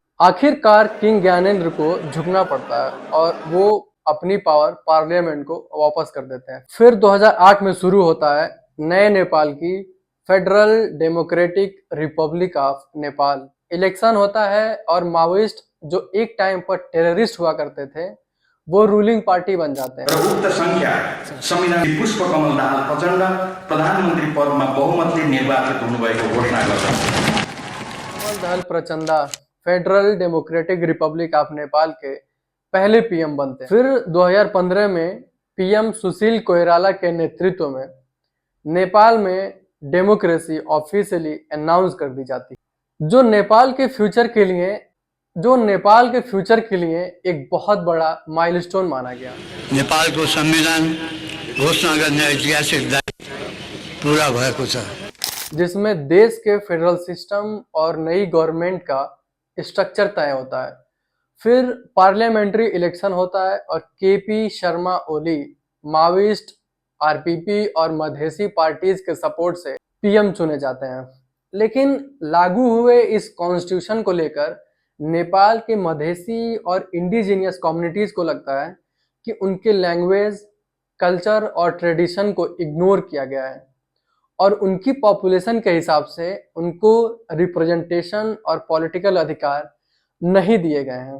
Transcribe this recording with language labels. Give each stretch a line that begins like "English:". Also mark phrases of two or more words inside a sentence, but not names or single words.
Hindi: आखिरकार किंग ज्ञानेंद्र को झुकना पड़ता है और वो अपनी
English: power parliament
Hindi: को वापस कर देते हैं। फिर 2008 में शुरू होता है नए नेपाल की
English: Federal Democratic Republic of Nepal.
Hindi: इलेक्शन होता है और माओइस्ट जो एक टाइम पर टेररिस्ट हुआ करते थे वो
English: ruling party
Hindi: बन जाते हैं।
Nepali: उक्त संख्या संविधान पुष्पकमल दाहाल प्रचण्ड प्रधानमन्त्री पदमा बहुमतले निर्वाचित हुनुभएको घोषणा गर्छन्।
Hindi: कमल दाहाल प्रचण्ड
English: Federal Democratic Republic of Nepal
Hindi: के पहले पीएम बनते हैं। फिर 2015 में पीएम सुशील कोइराला के नेतृत्व में नेपाल में
English: democracy officially announce
Hindi: कर दी जाती है, जो नेपाल के फ्यूचर के लिए एक बहुत बड़ा माइलस्टोन माना गया।
Nepali: नेपाल को संविधान घोषणा गर्ने ऐतिहासिक दायित्व पूरा भएको छ,
Hindi: जिसमें देश के
English: federal system
Hindi: और नई गवर्नमेंट का स्ट्रक्चर तय होता है। फिर
English: parliamentary election
Hindi: होता है और केपी शर्मा ओली माओइस्ट, आरपीपी और मधेसी पार्टीज के सपोर्ट से पीएम चुने जाते हैं। लेकिन लागू हुए इस कॉन्स्टिट्यूशन को लेकर नेपाल के मधेसी और
English: indigenous communities
Hindi: को लगता है कि उनके
English: language, culture
Hindi: और ट्रेडिशन को इग्नोर किया गया है और उनकी पॉपुलेशन के हिसाब से उनको रिप्रेजेंटेशन और पॉलिटिकल अधिकार नहीं दिए गए हैं।